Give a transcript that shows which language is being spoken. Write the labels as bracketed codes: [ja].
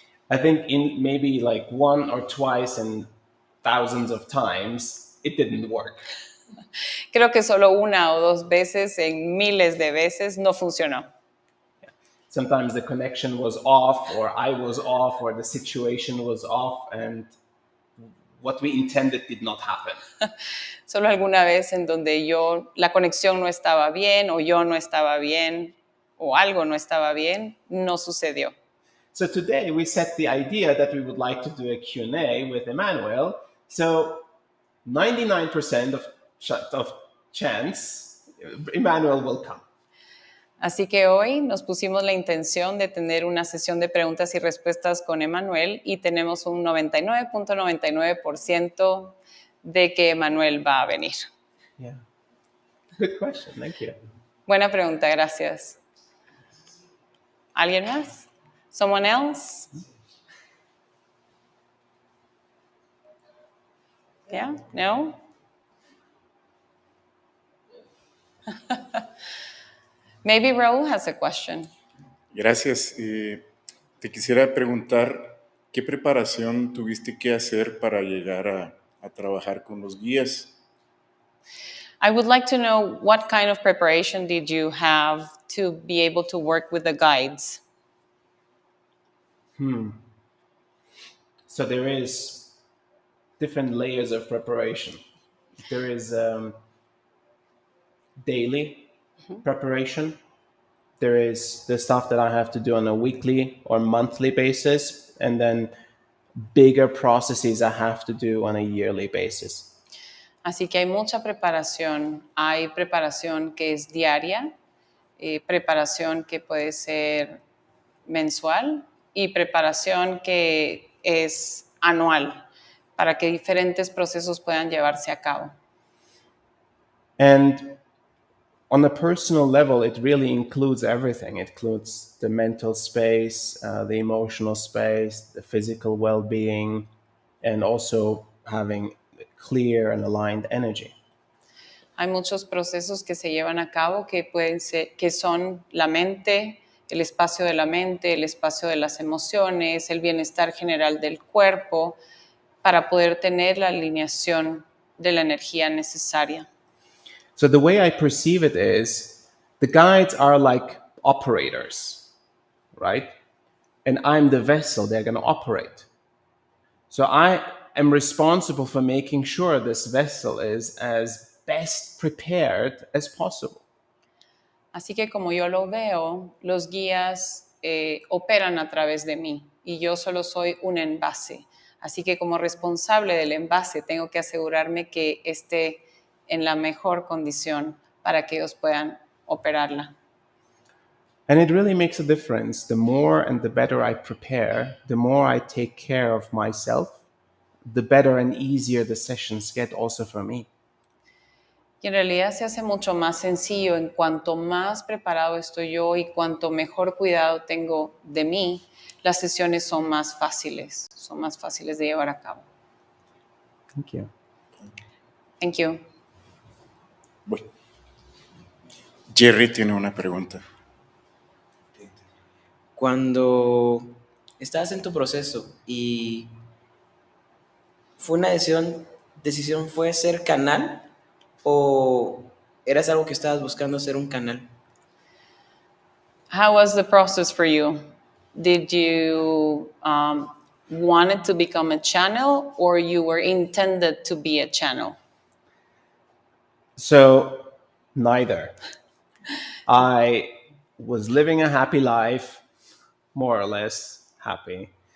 [en] I think in maybe like one or twice and thousands of times, it didn't work. [es] Creo que solo una o dos veces en miles de veces no funcionó. [en] Sometimes the connection was off, or I was off, or the situation was off, and what we intended did not happen. [es] Solo alguna vez en donde la conexión no estaba bien, o yo no estaba bien, o algo no estaba bien, no sucedió. [en] So today we set the idea that we would like to do a Q&A with Emmanuel. So 99% of chance, Emmanuel will come. [es] Así que hoy nos pusimos la intención de tener una sesión de preguntas y respuestas con Emmanuel y tenemos un 99.99% de que Emmanuel va a venir. [en] Yeah. Good question. Thank you. [es] Buena pregunta, gracias. ¿Alguien más? [en] Someone else? Yeah? No? Maybe Raúl has a question. [es] Gracias. Te quisiera preguntar, ¿qué preparación tuviste que hacer para llegar a trabajar con los guías? [en] I would like to know what kind of preparation did you have to be able to work with the guides? So there is different layers of preparation. There is daily preparation. There is the stuff that I have to do on a weekly or monthly basis. And then bigger processes I have to do on a yearly basis. [es] Así que hay mucha preparación. Hay preparación que es diaria, preparación que puede ser mensual y preparación que es anual para que diferentes procesos puedan llevarse a cabo. [en] And on a personal level, it really includes everything. It includes the mental space, the emotional space, the physical well-being, and also having clear and aligned energy. [es] Hay muchos procesos que se llevan a cabo que pueden ser, que son la mente, el espacio de la mente, el espacio de las emociones, el bienestar general del cuerpo, para poder tener la alineación de la energía necesaria. [en] So the way I perceive it is the guides are like operators, right? And I'm the vessel they're going to operate. So I am responsible for making sure this vessel is as best prepared as possible. [es] Así que como yo lo veo, los guías operan a través de mí y yo solo soy un envase. Así que como responsable del envase tengo que asegurarme que esté en la mejor condición para que ellos puedan operarla. [en] And it really makes a difference. The more and the better I prepare, the more I take care of myself, the better and easier the sessions get also for me. [es] Y en realidad se hace mucho más sencillo en cuanto más preparado estoy yo y cuanto mejor cuidado tengo de mí, las sesiones son más fáciles de llevar a cabo. [en] Thank you. Thank you. [es] Bueno. Jerry tiene una pregunta. Cuando estabas en tu proceso y fue una decisión fue ser canal o eras algo que estabas buscando ser un canal? [en] How was the process for you? Did you want it to become a channel or you were intended to be a channel? So, neither. I was living a happy life, more or less happy.